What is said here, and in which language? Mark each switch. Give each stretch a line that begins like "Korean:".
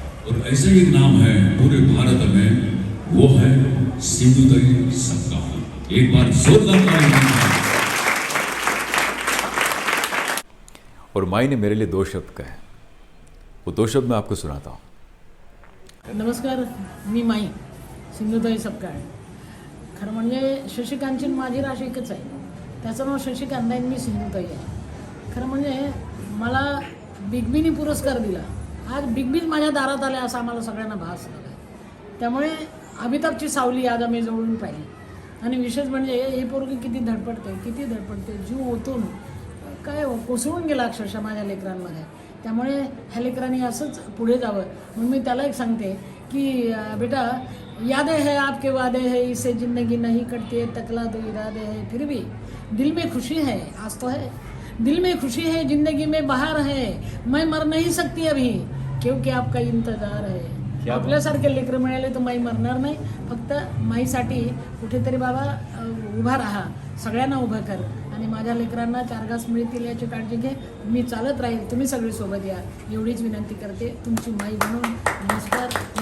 Hindi: और ऐसे ही एक नाम है पूरे भारत में, वो है सिंधुदई सबका। एक बार जोरदार ताली। और माई ने मेरे लिए 2 शब्द कहे, वो 2 शब्द मैं आपको सुनाता हूँ।
Marathi: नमस्कार, मी माई सिंधुताई सपकाळ. खरं म्हणजे शशिकांतची माझी राशी एकच आहे, त्याचं नाव शशिकांत आहे, मी सिंधुताई आहे. खरं म्हणजे मला बिग बीनी पुरस्कार दिला. आज बिग बीच माझ्या दारात आले असं आम्हाला सगळ्यांना भास झाला. त्यामुळे अमिताभची सावली आज आम्ही जवळून पाहिली. आणि विशेष म्हणजे हे पोरगी किती धडपडते, जीव ओतून काय कोसळून गेला अक्षरशः माझ्या लेकरांमध्ये. त्यामुळे ह्या लेकरांनी असंच पुढे जावं म्हणून मी त्याला एक सांगते की
Hindi: बेटा, यादें है आपके वादे है, इससे ज़िंदगी नहीं कटती है, तकला दो इरादे है, फिर भी दिल में खुशी है, आज तो है, दिल में खुशी है, ज़िंदगी में बहार है, मैं मर नहीं सकती अभी क्योंकि आपका इंतजार है.
Marathi: आपल्यासारखे लेकरं मिळाले तर माई मरणार नाही. फक्त माईसाठी कुठेतरी बाबा उभा राहा, सगळ्यांना उभं कर आणि माझ्या लेकरांना 4 घास मिळतील याची काळजी घे. मी चालत राहील, तुम्ही सगळे सोबत या, एवढीच विनंती करते तुमची माई म्हणून. नमस्कार.